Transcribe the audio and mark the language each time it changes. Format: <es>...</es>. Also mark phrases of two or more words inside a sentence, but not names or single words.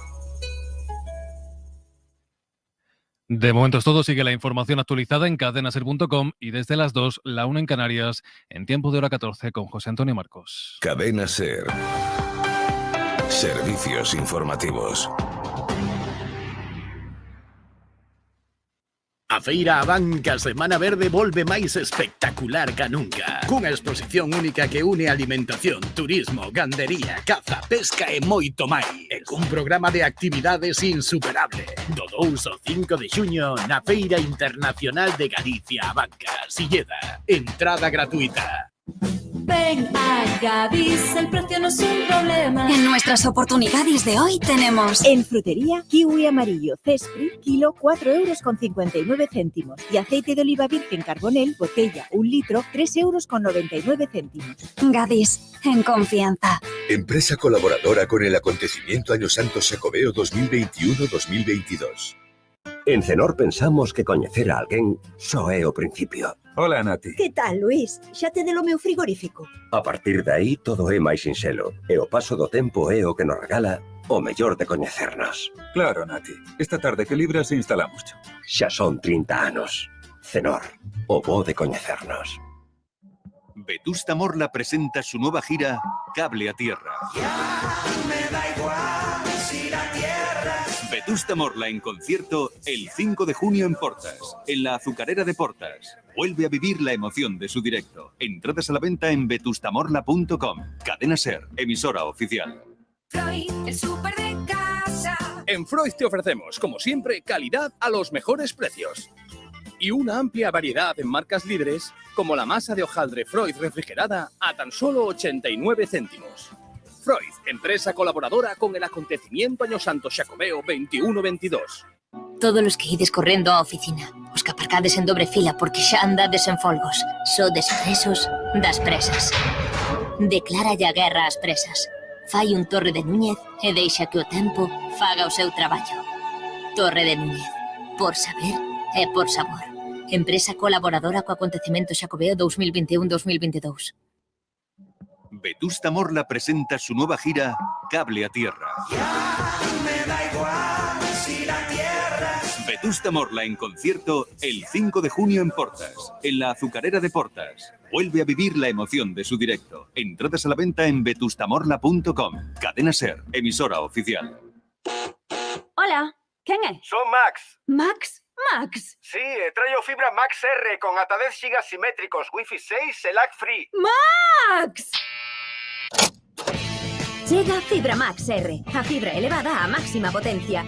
<es>De momento es todo. Sigue la información actualizada en cadenaser.com y desde las 2, la 1 en Canarias, en tiempo de hora 14 con José Antonio Marcos. Cadena SER. Servicios informativos.</es> <gl>A Feira Abanca Semana Verde volve máis espectacular ca nunca. Cunha exposición única que une alimentación, turismo, gandería, caza, pesca e moito máis. E cun programa de actividades insuperable. Do 2 ao 5 de xuño na Feira Internacional de Galicia Abanca, Silleda. Entrada gratuita.</gl> <es>Ven a Gadis, el precio no es un problema. En nuestras oportunidades de hoy tenemos en frutería, kiwi amarillo Cespri, kilo 4,59 €. Y aceite de oliva virgen Carbonell, botella 1 litro, 3,99 €. Gadis, en confianza. Empresa colaboradora con el acontecimiento Año Santo Xacobeo 2021-2022.</es> <gl>En Cenor pensamos que coñecer a alguén só é o principio. Hola, Nati. Que tal, Luís? Xa te delo meu frigorífico. A partir de aí todo é máis sinxelo e o paso do tempo é o que nos regala o mellor de coñecernos. Claro, Nati. Esta tarde que libras instalamos. Xa son 30 anos. Cenor, o bo de coñecernos.</gl> <es>Vetusta Morla presenta su nueva gira Cable a Tierra. Me da igual si la tierra. Vetusta Morla en concierto el 5 de junio en Portas, en la Azucarera de Portas. Vuelve a vivir la emoción de su directo. Entradas a la venta en vetustamorla.com. Cadena SER, emisora oficial. Freud, el súper de casa. En Freud te ofrecemos, como siempre, calidad a los mejores precios. Y una amplia variedad en marcas líderes, como la masa de hojaldre Freud refrigerada a tan solo 89 céntimos. Freud, empresa colaboradora con el acontecimiento Año Santo Xacobeo 21-22.</es> <gl>todos os que ides correndo á oficina, os que aparcades en dobre fila porque xa andades en folgos, sodes presos das presas. Decláralle a guerra ás presas. Fai un Torre de Núñez e deixa que o tempo faga o seu traballo. Torre de Núñez. Por saber e por sabor. Empresa colaboradora co acontecemento Xacobeo 2021-2022.</gl> <es>Vetusta Morla presenta su nueva gira Cable a Tierra. Me da igual si la tierra... Vetusta Morla en concierto el 5 de junio en Portas, en la Azucarera de Portas. Vuelve a vivir la emoción de su directo. Entradas a la venta en vetustamorla.com. Cadena Ser, emisora oficial.</es> <gl>Hola, quen é? Son Max. Max? Max? Sí, traio fibra Max R con ata 10 gigas simétricos, Wi-Fi 6 e</gl> <en>lag free.</en> <gl>Max! Chega Fibra Max R, a fibra elevada a máxima potencia.</gl>